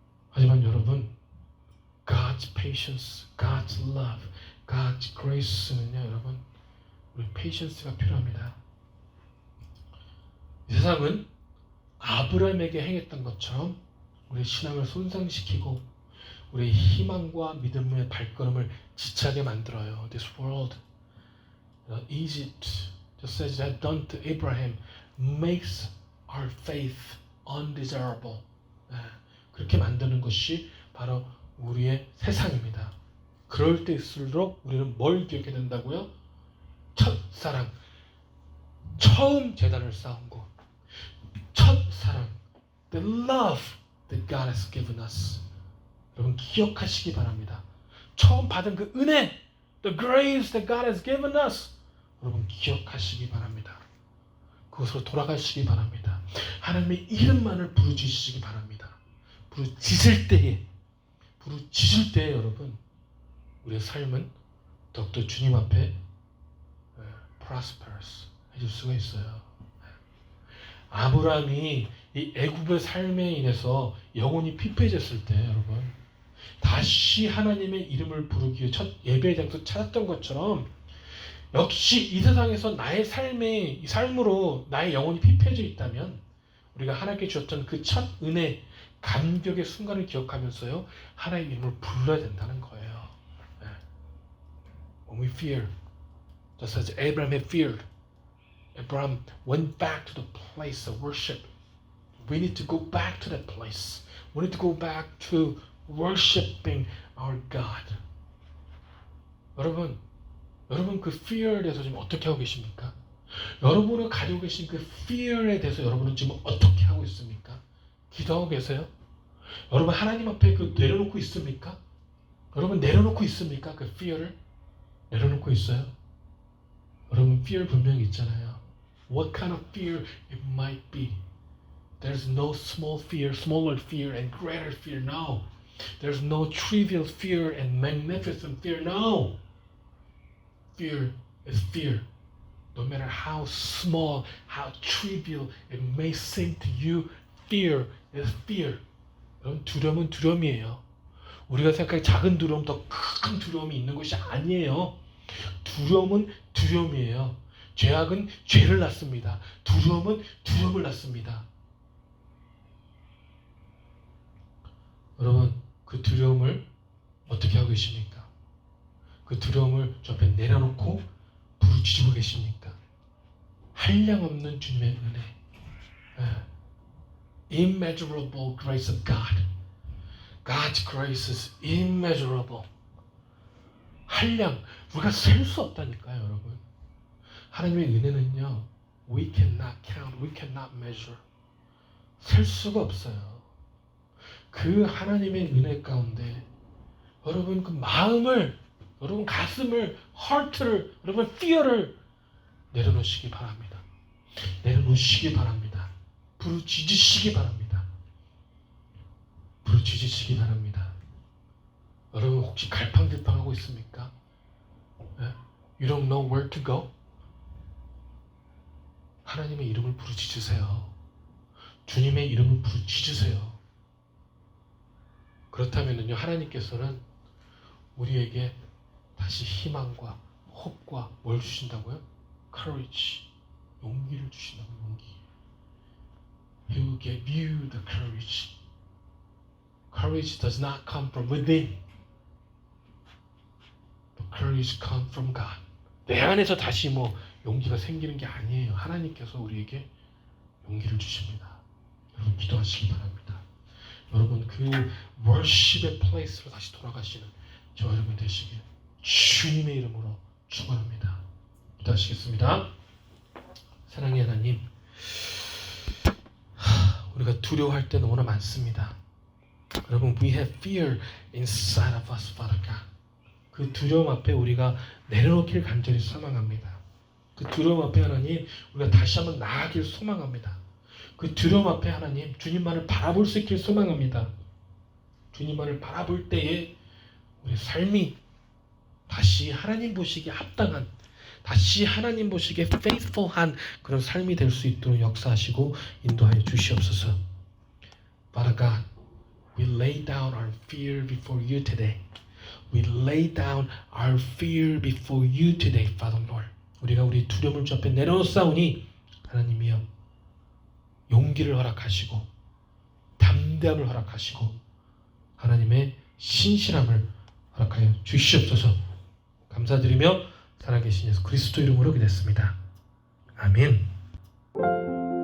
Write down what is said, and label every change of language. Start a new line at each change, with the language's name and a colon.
Korean: 하지만 여러분,
English: God's patience, God's love, God's grace
Korean: 는요, 여러분, 우리 patience가 필요합니다. 이 세상은 아브라함에게 행했던 것처럼 우리 신앙을 손상시키고 우리의 희망과 믿음의 발걸음을 지체하게 만들어요.
English: This world, Egypt, just as it had done to Abraham, makes our faith undesirable.
Korean: 그렇게 만드는 것이 바로 우리의 세상입니다. 그럴 때일수록 우리는 뭘 기억해야 된다고요? 첫사랑, 처음 재단을 쌓은 곳, 첫사랑,
English: the love that God has given us.
Korean: 여러분 기억하시기 바랍니다. 처음 받은 그 은혜,
English: the grace that God has given us.
Korean: 여러분 기억하시기 바랍니다. 그것으로 돌아가시기 바랍니다. 하나님의 이름만을 부르짖으시기 바랍니다. 부르짖을 때에 여러분 우리의 삶은 더욱더 주님 앞에 prosperous 해줄 수가 있어요. 아브라함이 이 애굽의 삶에 인해서 영혼이 피폐해졌을 때 여러분 다시 하나님의 이름을 부르기 위해 첫 예배의 장소 찾았던 것처럼 역시 이 세상에서 나의 삶으로 나의 영혼이 피폐해져 있다면 우리가 하나님께 주셨던 그 첫 은혜, 감격의 순간을 기억하면서요 하나님의 이름을 불러야 된다는 거예요.
English: When we fear, just as Abraham had feared, Abraham went back to the place of worship. We need to go back to that place. We need to go back to worshiping our God.
Korean: 여러분 그 fear에 대해서 지금 어떻게 하고 계십니까? 여러분을 가지고 계신 그 fear에 대해서 여러분은 지금 어떻게 하고 있습니까? 기도하고 계세요? 여러분 하나님 앞에 그 내려놓고 있습니까? 여러분 내려놓고 있습니까? 그 fear를 내려놓고 있어요? 여러분 fear 분명히 있잖아요.
English: What kind of fear it might be? There's no small fear, smaller fear and greater fear. No. There's no trivial fear and magnificent fear. No. Fear is fear. No matter how small, how trivial it may seem to you, fear is fear.
Korean: 여러분 두려움은 두려움이에요. 우리가 생각하기 작은 두려움, 더 큰 두려움이 있는 것이 아니에요. 두려움은 두려움이에요. 죄악은 죄를 낳습니다. 두려움은 두려움을 낳습니다. 여러분 그 두려움을 어떻게 하고 계십니까? 그 두려움을 저 앞에 내려놓고 부르짖고 계십니까? 한량없는 주님의 은혜,
English: immeasurable grace of God. God's grace is immeasurable.
Korean: 한량, 우리가 셀 수 없다니까요, 여러분. 하나님의 은혜는요,
English: we cannot count, we cannot measure.
Korean: 셀 수가 없어요. 그 하나님의 은혜 가운데 여러분 그 마음을, 여러분 가슴을, heart를, 여러분 fear를 내려놓으시기 바랍니다. 내려놓으시기 바랍니다. 부르짖으시기 바랍니다. 부르짖으시기 바랍니다. 여러분 혹시 갈팡질팡하고 있습니까?
English: You don't know where to go?
Korean: 하나님의 이름을 부르짖으세요. 주님의 이름을 부르짖으세요. 그렇다면요 하나님께서는 우리에게 다시 희망과 호흡과 뭘 주신다고요? Courage, 용기를 주신다고. 용기.
English: He will give you the courage. Courage does not come from within. But courage comes from God.
Korean: 내 안에서 다시 용기가 생기는 게 아니에요. 하나님께서 우리에게 용기를 주십니다. 여러분 기도하시기 바랍니다. 여러분 그 worship의 플레이스로 다시 돌아가시는 저 여러분 되시길 주님의 이름으로 축원합니다. 기도하시겠습니다. 사랑의 하나님, 우리가 두려워할 때 너무나 많습니다. 여러분,
English: we have fear inside of us, Father God.
Korean: 그 두려움 앞에 우리가 내려놓기를 간절히 소망합니다. 그 두려움 앞에 하나님, 우리가 다시 한번 나아가길 소망합니다. 그 두려움 앞에 하나님, 주님만을 바라볼 수 있길 소망합니다. 주님만을 바라볼 때에 우리 삶이 다시 하나님 보시기에 합당한, 다시 하나님 보시기에 faithful한 그런 삶이 될 수 있도록 역사하시고 인도하여 주시옵소서.
English: Father God, we lay down our fear before you today. We lay down our fear before you today, Father Lord.
Korean: 우리가 우리 두려움을 주 앞에 내려놓사오니 하나님이여 용기를 허락하시고 담대함을 허락하시고 하나님의 신실함을 허락하여 주시옵소서. 감사드리며 살아계신 예수 그리스도 이름으로 기도했습니다. 아멘.